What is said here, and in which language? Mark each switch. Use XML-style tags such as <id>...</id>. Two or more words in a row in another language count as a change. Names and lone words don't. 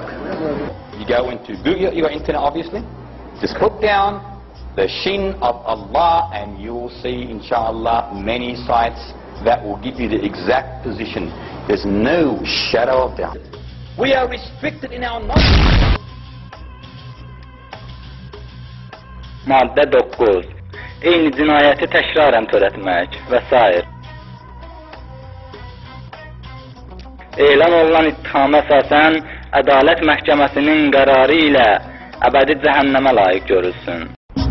<en>You go into Google, you got internet obviously. Just put down the shin of Allah and you'll see, inshallah, many sites that will give you the exact position. There's no shadow of doubt. We are restricted in our knowledge.</en> <az>Maddə 9. Eyni cinayəti təkrarən törətmək və s. Elan olunan ittihama əsasən ədalət məhkəməsinin qərarı ilə əbədi cəhənnəmə layiq görülsün.</az>